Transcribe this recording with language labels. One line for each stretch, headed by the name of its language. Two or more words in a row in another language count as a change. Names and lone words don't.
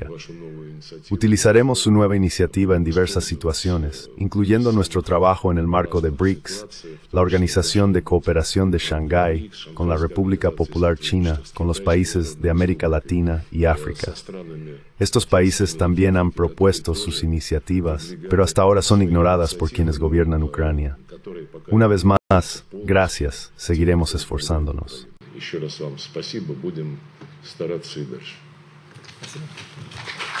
Spanish: Utilizaremos su nueva iniciativa en diversas situaciones, incluyendo nuestro trabajo en el marco de BRICS, la Organización de Cooperación de Shanghái, con la República Popular China, con los países de América Latina y África. Estos países también han propuesto sus iniciativas, pero hasta ahora son ignoradas por quienes gobiernan Ucrania. Una vez más, gracias, seguiremos esforzándonos.
Russian: Еще раз вам спасибо, будем стараться и дальше. Спасибо.